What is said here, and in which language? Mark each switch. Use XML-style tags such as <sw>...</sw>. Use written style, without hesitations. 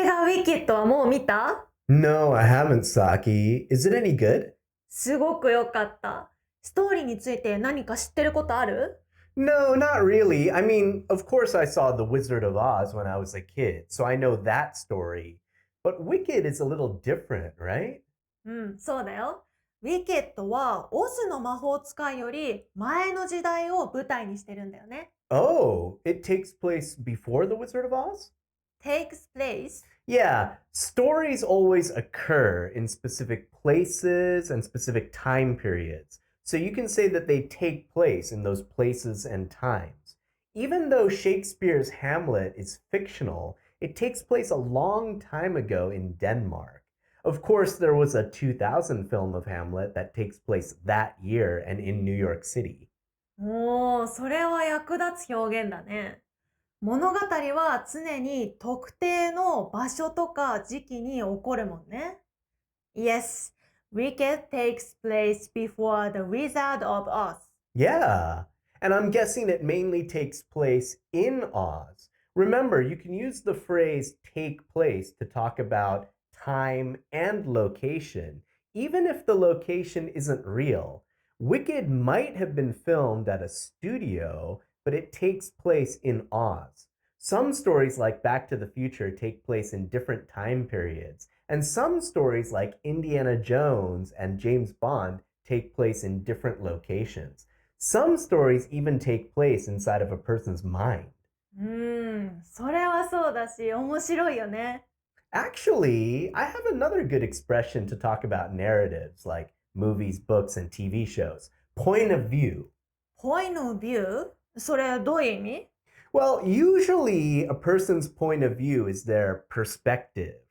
<ja>Wicked はもう見た？</ja> <en>No, I haven't, Saki. Is it any good?</en> <ja>すごく良かった。ストーリーについて何か知ってることある？</ja> <en>No, not really. I mean, of course I saw The Wizard of Oz when I was a kid, so I know that story. But Wicked is a little different, right?</en> <ja>そうだよ。 Wicked はオズの魔法使いより前の時代を舞台にしてるんだよね。</ja> <en>Oh, it takes place before The Wizard of Oz? Takes place? Yeah, stories always occur in specific places and specific time periods. So you can say that they take place in those places and times. Even though Shakespeare's Hamlet is fictional, it takes place a long time ago in Denmark. Of course, there was a 2000 film of Hamlet that takes place that year and in New York City.</en> <ja>おー、それは役立つ表現だね。物語は常に特定の場所とか時期に起こるもんね。</ja> <en>Yes, Wicked takes place before the Wizard of Oz. Yeah, and I'm guessing it mainly takes place in Oz. Remember, you can use the phrase take place to talk about time and location, even if the location isn't real. Wicked might have been filmed at a studio, but it takes place in Oz. Some stories like Back to the Future take place in different time periods, and some stories like Indiana Jones and James Bond take place in different locations. Some stories even take place inside of a person's mind.</en> <ja>それはそうだし、面白いよね。</ja> <en>Actually, I have another good expression to talk about narratives like movies, books, and TV shows. Point of view. Point of view?</en> <ja>それどういう意味？</ja> <en>Well, usually a person's point of view is their perspective.</en>